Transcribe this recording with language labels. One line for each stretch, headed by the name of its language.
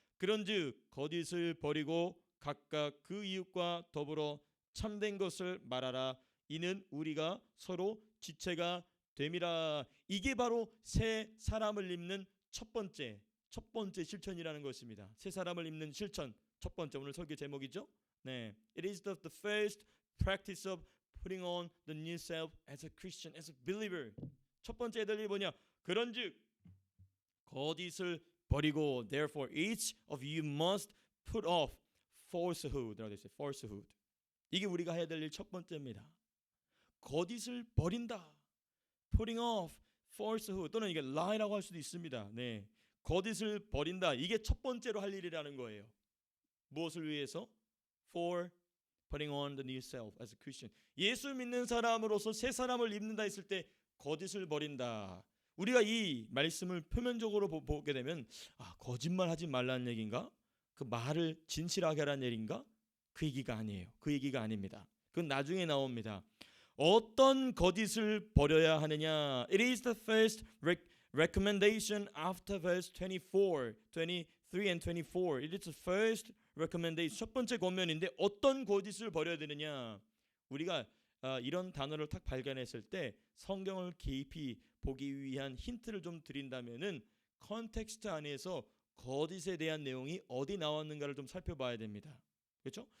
Korean: 그런즉 거짓을 버리고 각각 그 이웃과 더불어 참된 것을 말하라. 이는 우리가 서로 지체가 됨이라. 이게 바로 새 사람을 입는 첫 번째 실천이라는 것입니다. 새 사람을 입는 실천 첫 번째 오늘 설교 제목이죠.
English: 네, it is the first practice of putting on the new self as a Christian, as a believer.
Korean: 첫 번째 애들이 뭐냐? 그런즉 거짓을 버리고
English: therefore each of you must put off falsehood.
Korean: 라고 했어요. falsehood. 이게 우리가 해야 될 일 첫 번째입니다. 거짓을 버린다.
English: putting off falsehood
Korean: 또는 이게 lie라고 할 수도 있습니다. 네, 거짓을 버린다. 이게 첫 번째로 할 일이라는 거예요. 무엇을 위해서?
English: For putting on the new self as a Christian.
Korean: 예수 믿는 사람으로서 새 사람을 입는다 했을 때 거짓을 버린다. 우리가 이 말씀을 표면적으로 보게 되면 거짓말하지 말라는 얘기인가? 그 말을 진실하게 하라는 얘기인가? 그 얘기가 아니에요. 그 얘기가 아닙니다. 그건 나중에 나옵니다. 어떤 거짓을 버려야 하느냐?
English: It is the first recommendation after verse 23 and 24. It is the first recommendation.
Korean: 첫 번째 권면인데 어떤 거짓을 버려야 되느냐? 우리가 이런 단어를 딱 발견했을 때 성경을 깊이 보기 위한 힌트를 좀 드린다면은 컨텍스트 안에서 거짓에 대한 내용이 어디 나왔는가를 좀 살펴봐야 됩니다. 그렇죠?